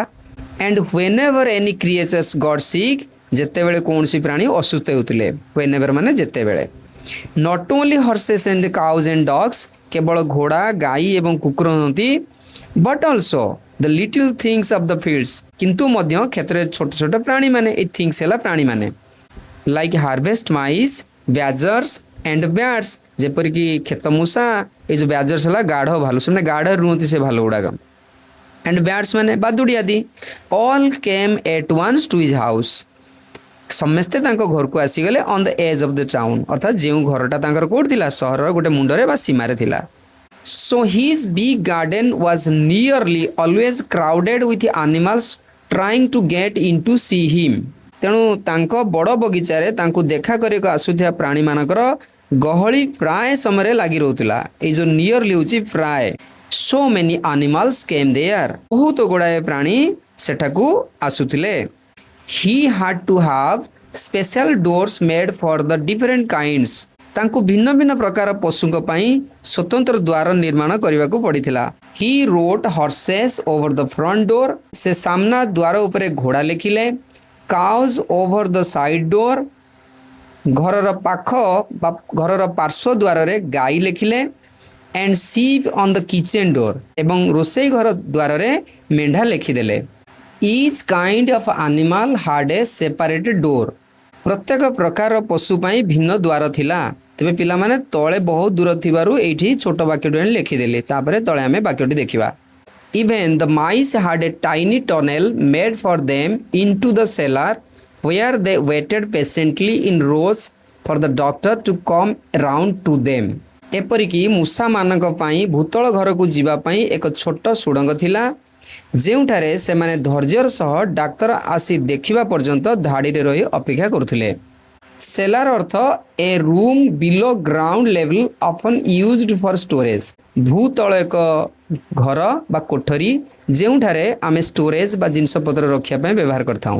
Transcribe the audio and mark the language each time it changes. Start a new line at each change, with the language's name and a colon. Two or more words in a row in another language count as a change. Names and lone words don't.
English: and whenever any creatures got sick
Odia: ଯେତେବେଳେ କୌଣସି ପ୍ରାଣୀ ଅସୁସ୍ଥ ହେଉଥିଲେ ହ୍ୱେନେଭର ମାନେ ଯେତେବେଳେ
English: not only horses and cows and dogs
Odia: କେବଳ ଘୋଡ଼ା ଗାଈ ଏବଂ କୁକୁର ନୁହନ୍ତି
English: but also the little things of the fields
Odia: କିନ୍ତୁ ମଧ୍ୟ କ୍ଷେତ୍ରରେ ଛୋଟ ଛୋଟ ପ୍ରାଣୀମାନେ ଏଇ ଥିଙ୍ଗସ୍ ହେଲା ପ୍ରାଣୀମାନେ
English: like harvest mice, badgers and bats
Odia: ଯେପରିକି କ୍ଷେତମୂଷା ଏଇ ଯେଉଁ badgers ହେଲା ଗାଢ଼ ଭାଲୁ ସେମାନେ ଗାଢ଼ ରୁହନ୍ତି ସେ ଭାଲୁ ଗୁଡ଼ାକ
English: and bats
Odia: ମାନେ ବାଦୁଡ଼ି ଆଦି
English: all came at once to his house
Odia: ସମସ୍ତେ ତାଙ୍କ ଘରକୁ ଆସିଗଲେ
English: on the edge of the town
Odia: ଅର୍ଥାତ୍ ଯେଉଁ ଘରଟା ତାଙ୍କର କେଉଁଠି ଥିଲା ସହରର ଗୋଟେ ମୁଣ୍ଡରେ ବା ସୀମାରେ ଥିଲା.
English: So his big garden was nearly always crowded with animals trying to get in to see him.
Odia: ତେଣୁ ତାଙ୍କ ବଡ଼ ବଗିଚାରେ ତାଙ୍କୁ ଦେଖା କରିବାକୁ ଆସୁଥିବା ପ୍ରାଣୀମାନଙ୍କର ଗହଳି ପ୍ରାୟ ସମୟରେ ଲାଗି ରହୁଥିଲା. ଏଇ ଯେଉଁ ନିୟରଲି ହେଉଛି ପ୍ରାୟ
English: so many animals came there
Odia: ବହୁତ ଗୁଡ଼ାଏ ପ୍ରାଣୀ ସେଠାକୁ ଆସୁଥିଲେ.
English: he had to have special doors made for the different kinds
Odia: ତାଙ୍କୁ ଭିନ୍ନ ଭିନ୍ନ ପ୍ରକାର ପଶୁଙ୍କ ପାଇଁ ସ୍ୱତନ୍ତ୍ର ଦ୍ୱାର ନିର୍ମାଣ କରିବାକୁ ପଡ଼ିଥିଲା.
English: he wrote horses over the front door
Odia: ସେ ସାମ୍ନା ଦ୍ୱାର ଉପରେ ଘୋଡ଼ା ଲେଖିଲେ.
English: cows over the side door
Odia: ଘରର ପାଖ ବା ଘରର ପାର୍ଶ୍ୱ ଦ୍ୱାରରେ ଗାଈ ଲେଖିଲେ.
English: and sheep on the kitchen door
Odia: ଏବଂ ରୋଷେଇ ଘର ଦ୍ୱାରରେ ମେଣ୍ଢା ଲେଖିଦେଲେ.
English: each kind of animal had a separated door
Odia: ପ୍ରତ୍ୟେକ ପ୍ରକାର ପଶୁ ପାଇଁ ଭିନ୍ନ ଦ୍ୱାର ଥିଲା. ତେବେ ପିଲାମାନେ ତଳେ ବହୁତ ଦୂର ଥିବାରୁ ଏଇଠି ଛୋଟ ବାକ୍ୟଟି ଆଣି ଲେଖିଦେଲେ. ତାପରେ ତଳେ ଆମେ ବାକ୍ୟଟି ଦେଖିବା.
English: Even the mice had a tiny tunnel made for them into the cellar where they waited patiently in rows for the doctor to come around to them.
Odia: ଏପରିକି ମୂଷାମାନଙ୍କ ପାଇଁ ଭୂତଳ ଘରକୁ ଯିବା ପାଇଁ ଏକ ଛୋଟ ସୁଡ଼ଙ୍ଗ ଥିଲା ଯେଉଁଠାରେ ସେମାନେ ଧୈର୍ଯ୍ୟର ସହ ଡାକ୍ତର ଆସି ଦେଖିବା ପର୍ଯ୍ୟନ୍ତ ଧାଡ଼ିରେ ରହି ଅପେକ୍ଷା କରୁଥିଲେ. ସେଲାର ଅର୍ଥ
English: a room below ground level often used for storage
Odia: ଭୂତଳ ଏକ ଘର ବା କୋଠରୀ ଯେଉଁଠାରେ ଆମେ ଷ୍ଟୋରେଜ୍ ବା ଜିନିଷପତ୍ର ରଖିବା ପାଇଁ ବ୍ୟବହାର କରିଥାଉ.